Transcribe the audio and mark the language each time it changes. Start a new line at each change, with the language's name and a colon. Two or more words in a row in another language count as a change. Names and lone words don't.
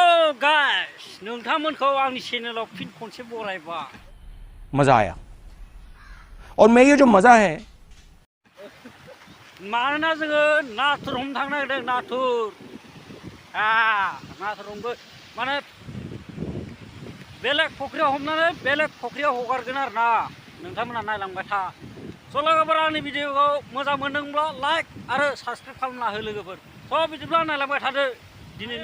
English: hello guys
Bodo: नोंथांमोनखौ आंनि चैनेलाव फिन खनसे बरायबाय
Hindi: मजा आया और मैं ये जो मजा है
Bodo: मानोना जोङो नाथुर हमनो थांनो नागिरदों नाथुर हमगोन माने बेलेग फख्रियाव हमनानै बेलेग फख्रियाव हगारगोन आरो ना नोंथांमोना नायलांबाय था स' लोगोफोर आंनि भिडिअखौ मोजां मोनदोंब्ला लाइक आरो साबस्क्राइब खालामना हो लोगोफोर स' बिदिब्ला नायलांबाय थादो दिनैनि